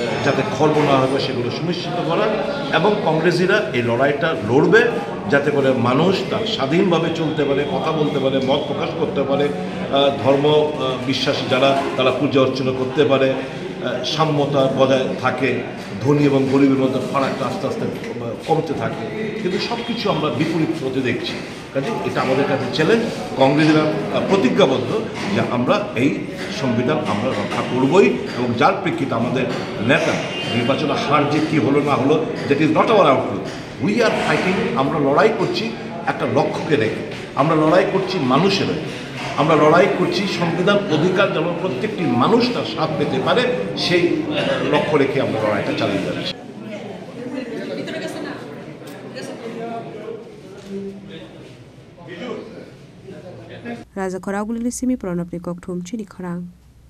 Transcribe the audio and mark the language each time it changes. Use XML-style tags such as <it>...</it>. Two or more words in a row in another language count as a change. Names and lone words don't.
<bn>যাতে খর্ব না হবে সেগুলো সুনিশ্চিত করা, এবং কংগ্রেসিরা এই লড়াইটা লড়বে যাতে করে মানুষ তার স্বাধীনভাবে চলতে পারে, কথা বলতে পারে, মত প্রকাশ করতে পারে, ধর্ম বিশ্বাসী যারা তারা পূজা অর্চনা করতে পারে, সাম্যতা বজায় থাকে, ধনী এবং গরিবের মধ্যে ফারাকটা আস্তে আস্তে কমতে থাকে। কিন্তু সব কিছু আমরা বিপরীত হতে দেখছি। কাজে এটা আমাদের কাছে চ্যালেঞ্জ। কংগ্রেসরা প্রতিজ্ঞাবদ্ধ যে আমরা এই সংবিধান আমরা রক্ষা করবই, এবং যার প্রেক্ষিতে আমাদের নেতা নির্বাচনে হার যে কী হলো না হলো,</bn> <en>That is not our outlook. We are fighting.</en> <bn>আমরা লড়াই করছি একটা লক্ষ্যকে রেখে, আমরা লড়াই করছি মানুষের, আমরা লড়াই করছি সংবিধান অধিকার যেন প্রত্যেকটি মানুষ তার স্বাদ পেতে পারে, সেই লক্ষ্য রেখে আমরা লড়াইটা চালিয়ে যাচ্ছি।</bn> <trp>Raja Koraguli Simi Pronop ni Kok Thum Chini Khorang.</trp>